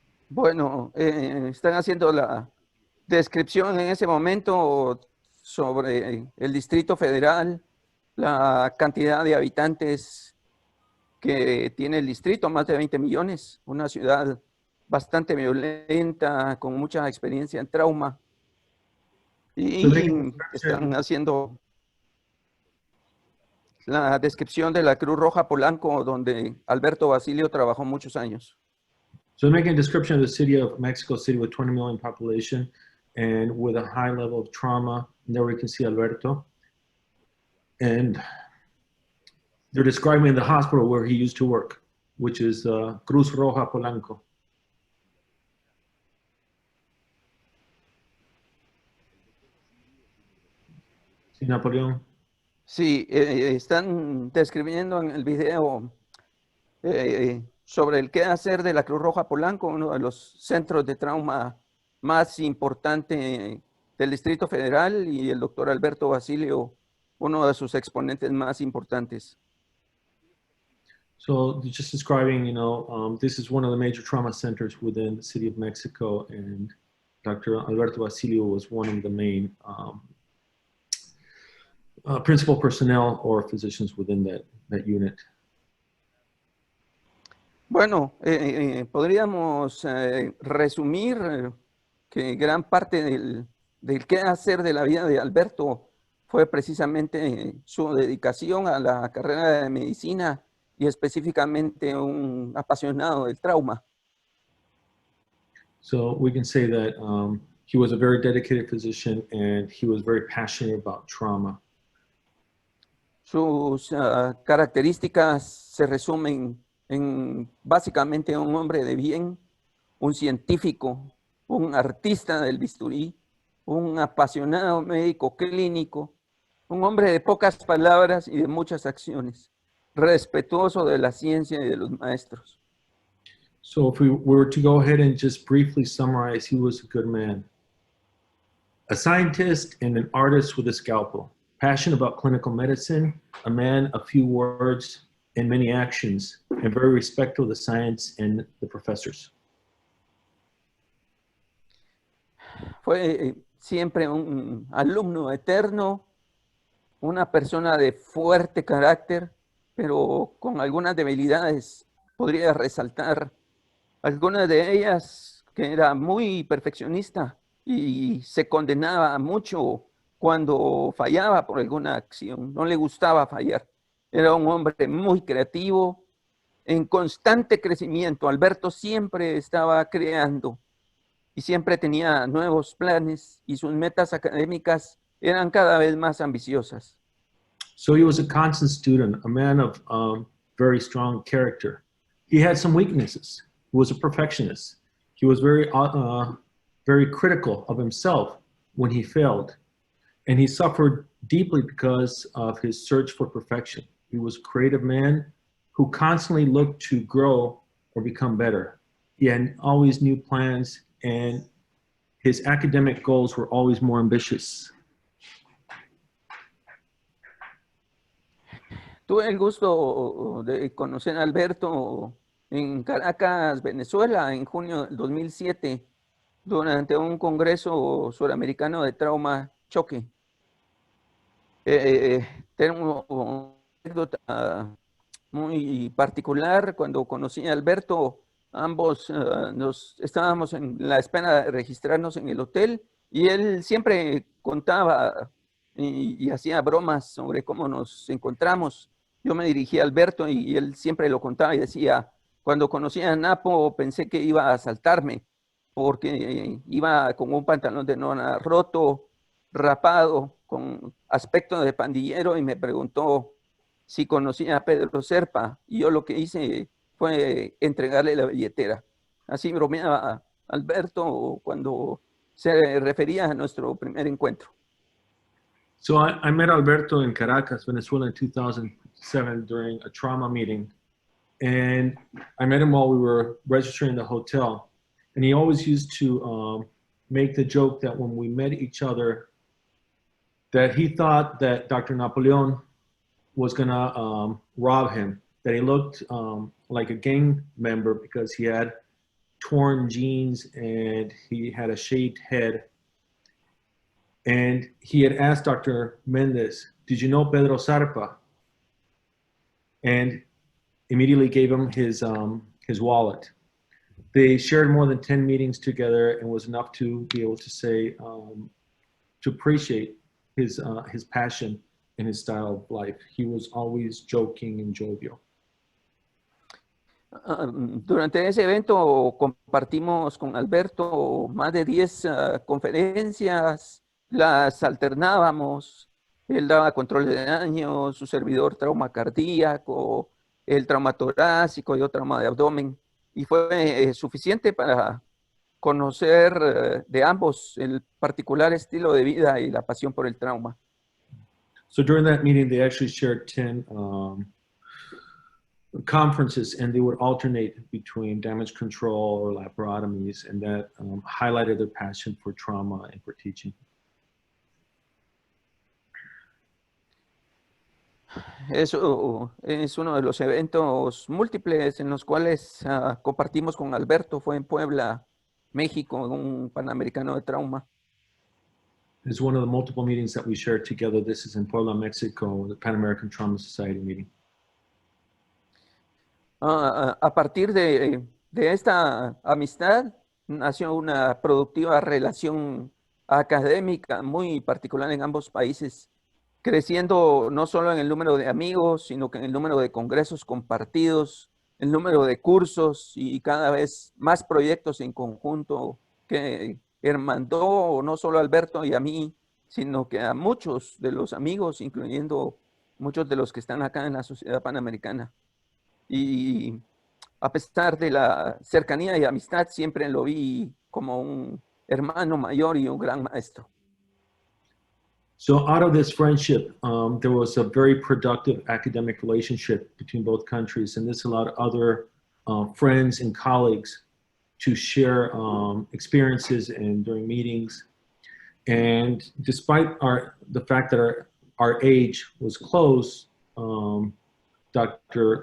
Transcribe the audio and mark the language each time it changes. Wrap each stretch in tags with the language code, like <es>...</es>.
<es>Bueno, están haciendo la descripción en ese momento sobre el Distrito Federal, la cantidad de habitantes que tiene el distrito, más de 20 millones, una ciudad bastante violenta, con mucha experiencia en trauma. Y están haciendo la descripción de la Cruz Roja Polanco, donde Alberto Basilio trabajó muchos años.</es> <en>So making a description of the city of Mexico City with 20 million population and with a high level of trauma. And there we can see Alberto. And they're describing the hospital where he used to work, which is Cruz Roja Polanco.</en> <es>Sí, Napoleón. Sí, están describiendo en el video sobre el qué hacer de la Cruz Roja Polanco, uno de los centros de trauma más importante del Distrito Federal, y el doctor Alberto Basilio, uno de sus exponentes más importantes.</es> <en>So just describing, you know, this is one of the major trauma centers within the city of Mexico, and Dr. Alberto Basilio was one of the main principal personnel or physicians within that unit.</en> <es>Bueno, podríamos resumir que gran parte del qué hacer de la vida de Alberto fue precisamente su dedicación a la carrera de medicina y específicamente un apasionado del trauma.</es> <en>So we can say that he was a very dedicated physician and he was very passionate about trauma.</en> <es>Sus características se resumen en básicamente un hombre de bien, un científico, un artista del bisturí, un apasionado médico clínico, un hombre de pocas palabras y de muchas acciones, respetuoso de la ciencia y de los maestros.</es> <en>So if we were to go ahead and just briefly summarize, he was a good man. A scientist and an artist with a scalpel, passionate about clinical medicine, a man of few words and many actions, and very respectful of the science and the professors.</en> <es>Fue siempre un alumno eterno, una persona de fuerte carácter, pero con algunas debilidades. Podría resaltar algunas de ellas, que era muy perfeccionista y se condenaba mucho cuando fallaba por alguna acción. No le gustaba fallar. Era un hombre muy creativo, en constante crecimiento. Alberto siempre estaba creando y siempre tenía nuevos planes y sus metas académicas eran cada vez más ambiciosas.</es> <en>So he was a constant student, a man of very strong character. He had some weaknesses. He was a perfectionist. He was very critical of himself when he failed. And he suffered deeply because of his search for perfection. He was a creative man who constantly looked to grow or become better. He had always new plans, and his academic goals were always more ambitious.</en> <es>Tuve el gusto de conocer a Alberto en Caracas, Venezuela, en junio del 2007, durante un congreso suramericano de trauma choque. Tengo una anécdota muy particular. Cuando conocí a Alberto, ambos estábamos en la espera de registrarnos en el hotel y él siempre contaba y hacía bromas sobre cómo nos encontramos. Yo me dirigí a Alberto y él siempre lo contaba y decía: cuando conocí a Napo pensé que iba a asaltarme porque iba con un pantalón de nona roto, rapado, con aspecto de pandillero, y me preguntó si conocía a Pedro Serpa, y yo lo que hice fue entregarle la billetera. Así bromeaba Alberto cuando se refería a nuestro primer encuentro.</es> <en>So I met Alberto in Caracas, Venezuela in 2007 during a trauma meeting. And I met him while we were registering the hotel. And he always used to make the joke that when we met each other, that he thought that Dr. Napoleon was gonna rob him, that he looked like a gang member because he had torn jeans and he had a shaved head. And he had asked Dr. Mendez, "Did you know Pedro Sarpa?" And immediately gave him his wallet. They shared more than 10 meetings together, and was enough to be able to say, to appreciate his passion and his style of life. He was always joking and jovial.</en> <es>Durante ese evento compartimos con Alberto más de 10 conferencias, las alternábamos. Él daba control de daño, su servidor trauma cardíaco, el trauma torácico y otro trauma de abdomen. Y fue suficiente para conocer de ambos el particular estilo de vida y la pasión por el trauma.</es> <en>So during that meeting, they actually shared 10 conferences, and they would alternate between damage control or laparotomies, and that highlighted their passion for trauma and for teaching.</en> <es>Eso es uno de los eventos múltiples en los cuales compartimos con Alberto. Fue en Puebla, México, en un Panamericano de Trauma.</es> <en>It's one of the multiple meetings that we shared together. This is in Puebla, Mexico, the Panamerican Trauma Society meeting.</en> <es>A partir de esta amistad nació una productiva relación académica muy particular en ambos países, creciendo no solo en el número de amigos, sino que en el número de congresos compartidos, el número de cursos y cada vez más proyectos en conjunto que hermandó no solo a Alberto y a mí, sino que a muchos de los amigos, incluyendo muchos de los que están acá en la Sociedad Panamericana. Y a pesar de la cercanía y amistad, siempre lo vi como un hermano mayor y un gran maestro.</es> <en>So out of this friendship, there was a very productive academic relationship between both countries, and this allowed other friends and colleagues to share experiences and during meetings. And despite the fact that our age was close, Dr.</en>